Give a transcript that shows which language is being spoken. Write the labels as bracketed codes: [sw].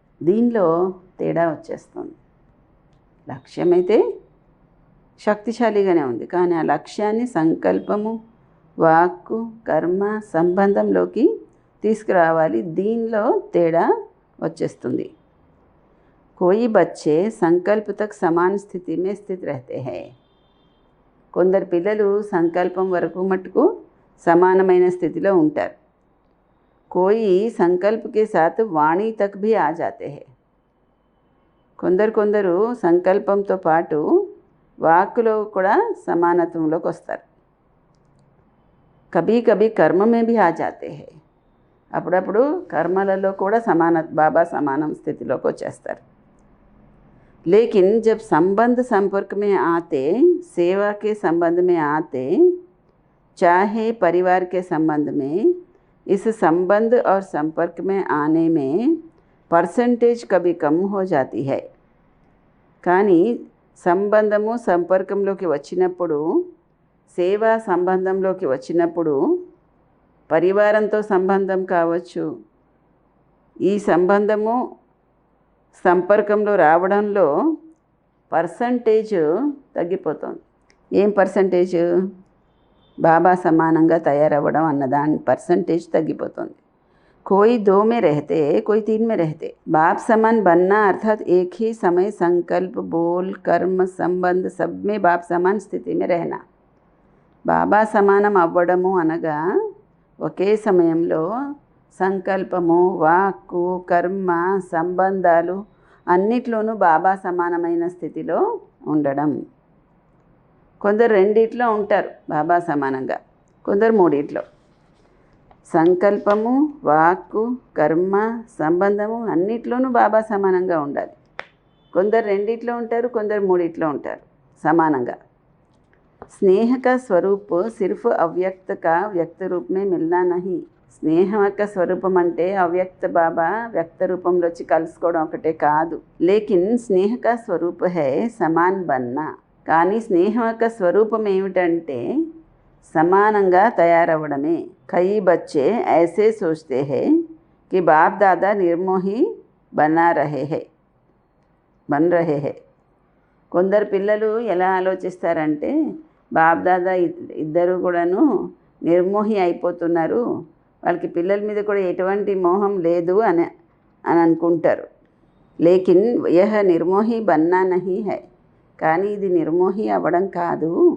[te] దీనిలో తేడా వచ్చేస్తుంది. లక్ష్యం అయితే శక్తిశాలిగానే ఉంది, కానీ ఆ లక్ష్యాన్ని సంకల్పము, వాక్కు, కర్మ, సంబంధంలోకి తీసుకురావాలి. దీనిలో తేడా వచ్చేస్తుంది. [hi] कोई बच्चे संकल्प तक समान स्थिति में स्थित रहते हैं. [te] కొందరు పిల్లలు సంకల్పం వరకు మట్టుకు సమానమైన స్థితిలో ఉంటారు. [hi] कोई संकल्प के साथ वाणी तक भी आ जाते हैं. [te] కొందరు సంకల్పంతో పాటు వాక్కులో కూడా సమానత్వంలోకి వస్తారు. [hi] कभी कभी कर्म में भी आ जाते हैं. [te] అప్పుడప్పుడు కర్మలలో కూడా బాబా సమానం స్థితిలోకి వచ్చేస్తారు. [hi] लेकिन जब संबंध संपर्क में आते, सेवा के संबंध में आते, चाहे परिवार के संबंध में, इस संबंध और संपर्क में आने में परसेंटेज कभी कम हो जाती है. [te] కానీ సంబంధము సంపర్కంలోకి వచ్చినప్పుడు, సేవా సంబంధంలోకి వచ్చినప్పుడు, పరివారంతో సంబంధం కావచ్చు, ఈ సంబంధము సంపర్కంలో రావడంలో పర్సంటేజ్ తగ్గిపోతుంది. ఏం పర్సంటేజ్? బాబా సమానంగా తయారవ్వడం అన్నదాని పర్సంటేజ్ తగ్గిపోతుంది. [hi] कोई 2 में रहते, कोई 3 में रहते. बाप समान बनना अर्थात एक ही समय संकल्प, बोल, कर्म, संबंध सब में बाप समान स्थिति में रहना. [te] బాబా సమానం అవ్వడము అనగా ఒకే సమయంలో సంకల్పము, వాక్కు, కర్మ, సంబంధాలు అన్నిట్లోనూ బాబా సమానమైన స్థితిలో ఉండడం. కొందరు రెండిట్లో ఉంటారు బాబా సమానంగా, కొందరు మూడిట్లో. సంకల్పము, వాక్కు, కర్మ, సంబంధము అన్నిట్లోనూ బాబా సమానంగా ఉండాలి. కొందరు రెండిట్లో ఉంటారు, కొందరు మూడిట్లో ఉంటారు సమానంగా. [hi] स्नेह का स्वरूप सिर्फ अव्यक्त का व्यक्त रूप में मिलना नहीं. [te] స్నేహ యొక్క స్వరూపం అంటే అవ్యక్త బాబా వ్యక్త రూపంలో వచ్చి కలుసుకోవడం ఒకటే కాదు. [hi] లేకిన్ స్నేహ కా స్వరూప్ హై సమాన్ బన్నా. [te] కానీ స్నేహం యొక్క స్వరూపం ఏమిటంటే సమానంగా తయారవ్వడమే. [hi] కई बच्चे ऐसे सोचते हैं कि बाप दादा निर्मोही बन रहे हैं. [te] కొందరు పిల్లలు ఎలా ఆలోచిస్తారంటే బాప్ దాదా ఇద్దరు కూడాను నిర్మోహి అయిపోతున్నారు, వాళ్ళకి పిల్లల మీద కూడా ఎటువంటి మోహం లేదు అని అనుకుంటారు. [hi] లేకిన్ యహ నిర్మోహి బన్నా నహీ హై. [te] కానీ ఇది నిర్మోహి అవ్వడం కాదు.